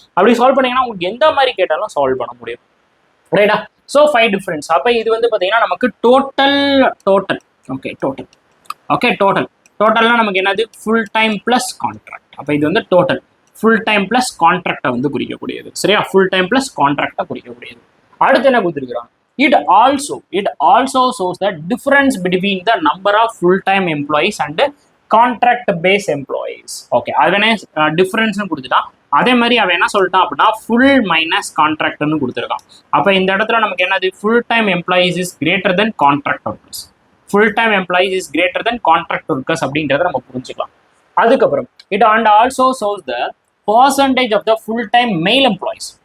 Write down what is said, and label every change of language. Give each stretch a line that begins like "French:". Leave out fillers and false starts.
Tamil: அப்படி சால்வ் பண்ணீங்கன்னா உங்களுக்கு எந்த மாதிரி கேட்டாலும் சால்வ் பண்ண முடியும். ரைட்டா? So 5 difference. அப்போ இது வந்து பார்த்தீங்கன்னா நமக்கு டோட்டல் ஓகே டோட்டல் ஓகே டோட்டல்னா நமக்கு என்னது ஃபுல் டைம் பிளஸ் கான்ட்ராக்ட். அப்போ இது வந்து டோட்டல் ஃபுல் டைம் பிளஸ் கான்ட்ராக்டை வந்து குறிக்கக்கூடியது. சரியா? ஃபுல் டைம் பிளஸ் கான்ட்ராக்டை குறிக்கக்கூடியது. அடுத்து என்ன கொடுத்துருக்குறாங்க,
English: it also shows the difference between the number of full time employees and contract base employees.
Tamil: Okay, அவனே டிஃபரன்ஸ்னு கொடுத்துட்டான். அதே மாதிரி அவன் என்ன சொல்லிட்டான் அப்படின்னா ஃபுல் மைனஸ் கான்ட்ராக்ட்னு கொடுத்துருக்கான். அப்போ இந்த இடத்துல நமக்கு என்னது
English: Full time employees is greater than contract workers. Full time employees is greater than contract workers
Tamil: அப்படின்றத நம்ம புரிஞ்சுக்கலாம். அதுக்கப்புறம்
English: it and also shows the percentage of the full time male employees.